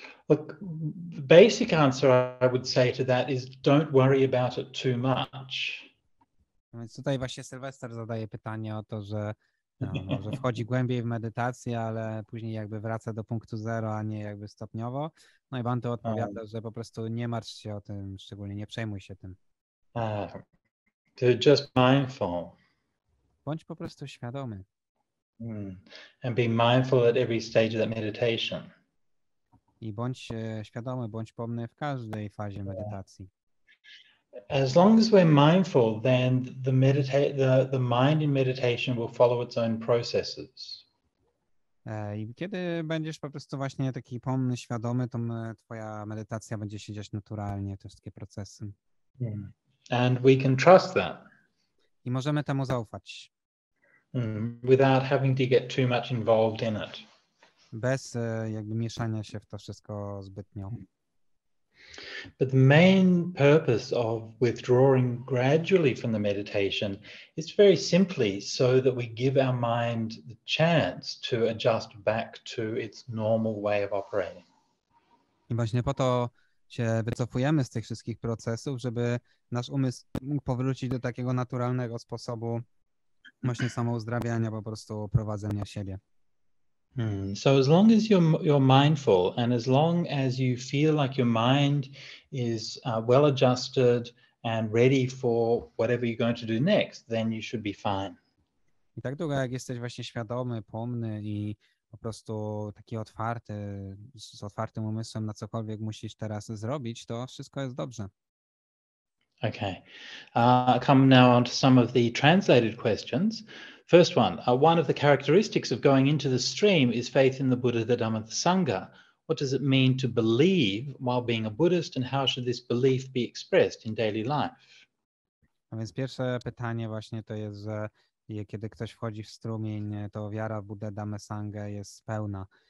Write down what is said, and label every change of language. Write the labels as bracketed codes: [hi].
[en] Look, the basic answer I would say to that is don't worry about it too much. [pl] Więc tutaj właśnie Sylwester zadaje pytanie o to, że może wchodzi głębiej w medytację, ale później jakby wraca do punktu zero, a nie jakby stopniowo. No i Bhante odpowiada, że po prostu nie martw się o tym, szczególnie nie przejmuj się tym. [en] To just mindful. [pl] Bądź po prostu świadomy. [en] And be mindful at every stage of that meditation. [pl] I bądź świadomy, bądź pomny w każdej fazie medytacji. [en] As long as we're mindful, then the mind in meditation will follow its own processes. [pl] I kiedy będziesz po prostu właśnie taki pomny, świadomy, to twoja medytacja będzie się dziać naturalnie, te wszystkie procesy. [en] And we can trust that. [pl] I możemy temu zaufać. [en] Without having to get too much involved in it. [pl] Bez jakby mieszania się w to wszystko zbytnio. [en] But the main purpose of withdrawing gradually from the meditation is very simply so that we give our mind the chance to adjust back to its normal way of operating. [pl] I właśnie po to się wycofujemy z tych wszystkich procesów, żeby nasz umysł mógł powrócić do takiego naturalnego sposobu właśnie samouzdrawiania, po prostu prowadzenia siebie. [en] So as long as you're mindful and as long as you feel like your mind is well adjusted and ready for whatever you're going to do next, then you should be fine. [pl] I tak długo jak jesteś właśnie świadomy, pomny i po prostu taki otwarty, z otwartym umysłem na cokolwiek musisz teraz zrobić, to wszystko jest dobrze. [en] Okay. Come now on to some of the translated questions. First one of the characteristics of going into the stream is faith in the Buddha, the Dhamma, the Sangha. What does it mean to believe while being a Buddhist, and how should this belief be expressed in daily life? [pl] A więc pierwsze pytanie właśnie to jest, że kiedy ktoś wchodzi w strumień, to wiara w Buddę, Dhammę, Sangę jest pełna.